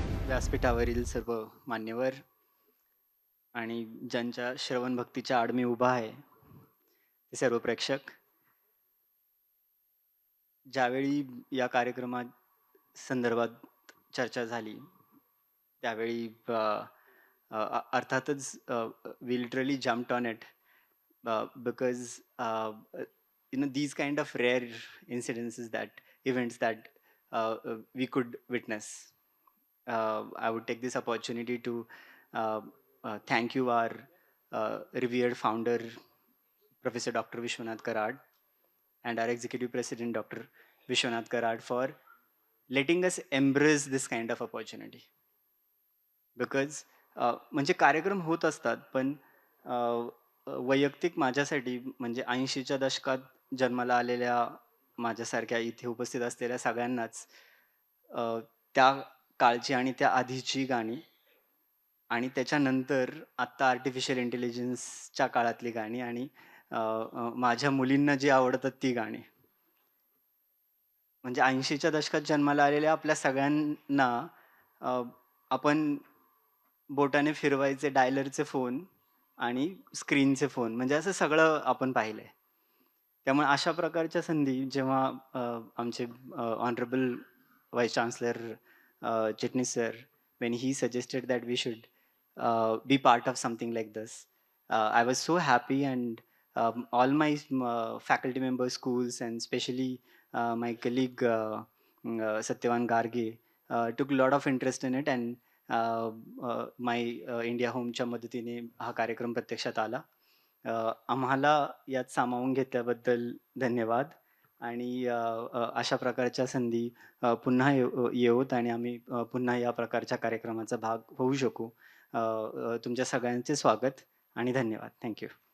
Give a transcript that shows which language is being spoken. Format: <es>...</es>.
<mr>व्यासपीठावरील सर्व मान्यवर आणि ज्यांच्या श्रवण भक्तीच्या आड मी उभा आहे ते सर्व प्रेक्षक. ज्यावेळी या कार्यक्रमात संदर्भात चर्चा झाली त्यावेळी अर्थातच</mr> <en>We literally jumped on it because these kind of rare incidences, that events that we could witness. I would take this opportunity to thank you, our revered founder, Professor Dr. Vishwanath Karad, and our executive president, Dr. Vishwanath Karad, for letting us embrace this kind of opportunity. Because</en> <mr>म्हणजे कार्यक्रम होत असतात, पण वैयक्तिक माझ्यासाठी म्हणजे 80च्या दशकात जन्माला आलेल्या माझ्यासारख्या इथे उपस्थित असलेल्या सगळ्यांनाच त्या काळची आणि त्या आधीची गाणी आणि त्याच्यानंतर आत्ता आर्टिफिशियल इंटेलिजन्सच्या काळातली गाणी आणि माझ्या मुलींना जी आवडतात ती गाणी, म्हणजे 80च्या दशकात जन्माला आलेल्या आपल्या सगळ्यांना आपण बोटाने फिरवायचे डायलरचे फोन आणि स्क्रीनचे फोन, म्हणजे असं सगळं आपण पाहिलंय. त्यामुळे अशा प्रकारच्या संधी जेव्हा आमचे honourable vice chancellor Chitnis sir,</mr> <en>when he suggested that we should be part of something like this, I was so happy, and all my faculty members, schools, and especially my colleague Satyavan Garge took a lot of interest in it, and my India</en> <mr>होमच्या मदतीने हा कार्यक्रम प्रत्यक्षात आला. आम्हाला यात सामावून घेतल्याबद्दल धन्यवाद, आणि अशा प्रकारच्या संधी पुन्हा येवोत आणि आम्ही पुन्हा या प्रकारच्या कार्यक्रमाचा भाग होऊ शकू. तुमच्या सगळ्यांचे स्वागत आणि धन्यवाद.</mr> <en>Thank you.</en>